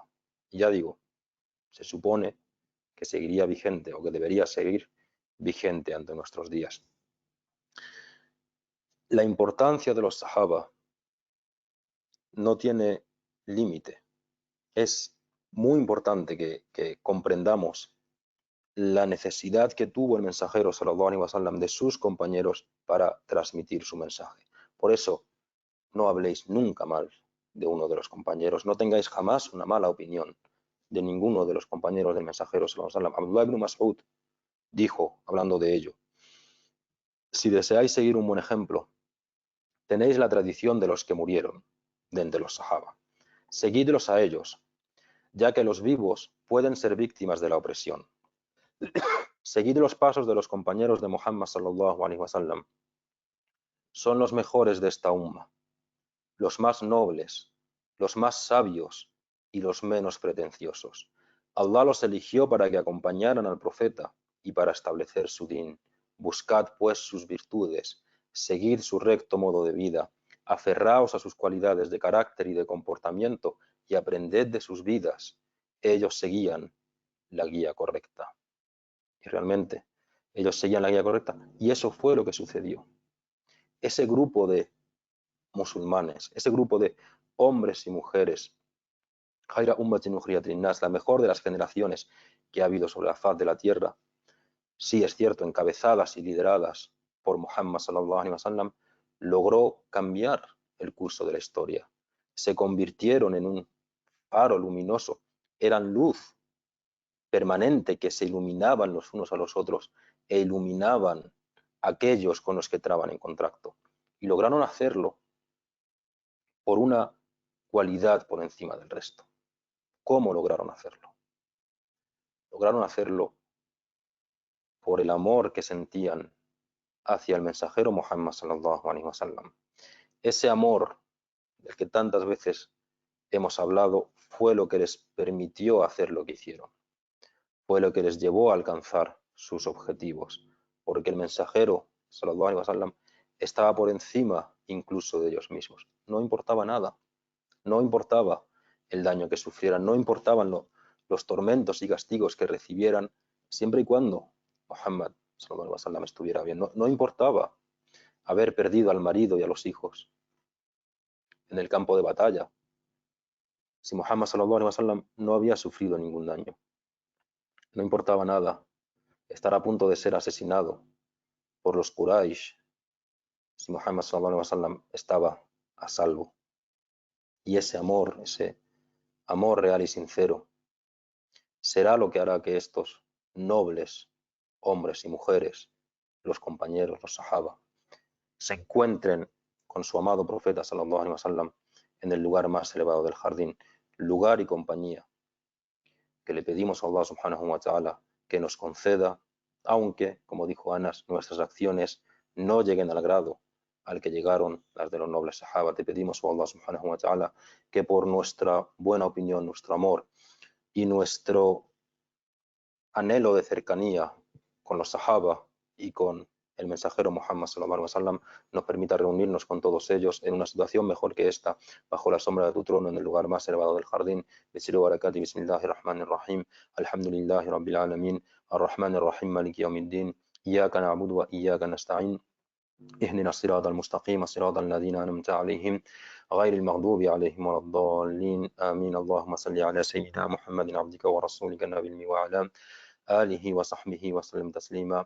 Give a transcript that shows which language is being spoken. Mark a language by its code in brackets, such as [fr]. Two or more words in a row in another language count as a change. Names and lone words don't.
[es] Y ya digo, se supone que seguiría vigente o que debería seguir vigente ante nuestros días. La importancia de los Sahaba no tiene límite. Es muy importante que comprendamos la necesidad que tuvo el mensajero [ar] صلى الله عليه وسلم [es] de sus compañeros para transmitir su mensaje. Por eso, no habléis nunca mal de uno de los compañeros, no tengáis jamás una mala opinión de ninguno de los compañeros del mensajero [ar] صلى الله عليه وسلم. [es] Abdullah ibn Mas'ud dijo, hablando de ello, si deseáis seguir un buen ejemplo, tenéis la tradición de los que murieron, de entre los sahaba. Seguidlos a ellos, ya que los vivos pueden ser víctimas de la opresión. Seguid los pasos de los compañeros de Muhammad [ar] صلى الله عليه وسلم. [es] Son los mejores de esta umma, los más nobles, los más sabios y los menos pretenciosos. Allah los eligió para que acompañaran al profeta y para establecer su din. Buscad pues sus virtudes, seguid su recto modo de vida, aferraos a sus cualidades de carácter y de comportamiento y aprended de sus vidas. Ellos seguían la guía correcta. Y realmente, ellos seguían la guía correcta y eso fue lo que sucedió. Ese grupo de musulmanes, ese grupo de hombres y mujeres, [ar] خير أمة أخرجت للناس, [es] la mejor de las generaciones que ha habido sobre la faz de la tierra, sí es cierto, encabezadas y lideradas por Muhammad [ar] صلى الله عليه وسلم [es] logró cambiar el curso de la historia. Se convirtieron en un faro luminoso, eran luz permanente que se iluminaban los unos a los otros e iluminaban a aquellos con los que entraban en contacto. Y lograron hacerlo por una cualidad por encima del resto. ¿Cómo lograron hacerlo? Lograron hacerlo por el amor que sentían hacia el mensajero Muhammad [ar] صلى الله عليه وسلم. [es] Ese amor del que tantas veces hemos hablado fue lo que les permitió hacer lo que hicieron. Fue lo que les llevó a alcanzar sus objetivos, porque el mensajero [ar] صلى الله عليه وسلم [es] estaba por encima incluso de ellos mismos. No importaba nada, no importaba el daño que sufrieran, no importaban los tormentos y castigos que recibieran, siempre y cuando Muhammad [ar] صلى الله عليه وسلم [es] estuviera bien. No importaba haber perdido al marido y a los hijos en el campo de batalla, si Muhammad [ar] صلى الله عليه وسلم [es] no había sufrido ningún daño. No importaba nada estar a punto de ser asesinado por los Quraysh, si Muhammad [ar] صلى الله عليه وسلم [es] estaba a salvo. Y ese amor real y sincero, será lo que hará que estos nobles hombres y mujeres, los compañeros, los sahaba, se encuentren con su amado profeta [ar] صلى الله عليه وسلم [es] en el lugar más elevado del jardín, lugar y compañía que le pedimos a Allah [ar] سبحانه وتعالى [es] que nos conceda, aunque, como dijo Anas, nuestras acciones no lleguen al grado al que llegaron las de los nobles sahaba. Te pedimos a Allah [ar] سبحانه وتعالى [es] que por nuestra buena opinión, nuestro amor y nuestro anhelo de cercanía con los sahaba y con el mensajero Muhammad [ar] صلى الله عليه وسلم [es] nos permita reunirnos con todos ellos en una situación mejor que esta, bajo la sombra de tu trono, en el lugar más elevado del jardín. [ar] بسر بركة، بسم الله الرحمن الرحيم، الحمد لله رب العالمين، الرحمن الرحيم، مالك يوم الدين، إياك نعبد وإياك نستعين, اهدنا الصراط المستقيم صراط الذين أنعمت عليهم غير المغضوب عليهم ولا الضالين آمين. اللهم صل على سيدنا محمد عبدك ورسولك النبي الأمي وعلى آله وصحبه وسلم تسليما.